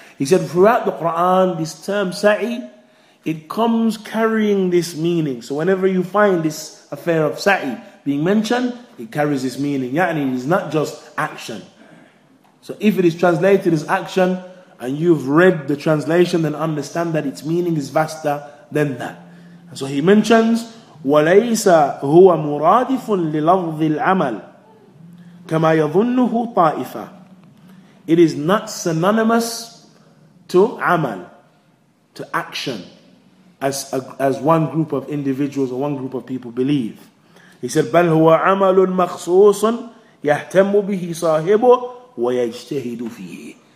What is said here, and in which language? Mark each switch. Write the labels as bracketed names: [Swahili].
[English] He said throughout the Quran, this term sa'i, it comes carrying this meaning. So whenever you find this affair of sa'i being mentioned, it carries this meaning. Yani it is not just action. So if it is translated as action and you've read the translation, then understand that its meaning is vaster than that. And so he mentions [Arabic] وَلَيْسَ هُوَ مُرَادِفٌ لِلَفْظِ الْعَمَلِ كَمَا يَظُنُّهُ طَائِفَةٌ. [English] It is not synonymous to amal, to action, as one group of individuals or one group of people believe. He said [Arabic] بَلْ هُوَ عَمَلٌ مَخْصُوصٌ يَهْتَمُّ بِهِ صَاحِبُهُ وَيَجْتَهِدُ فِيهِ.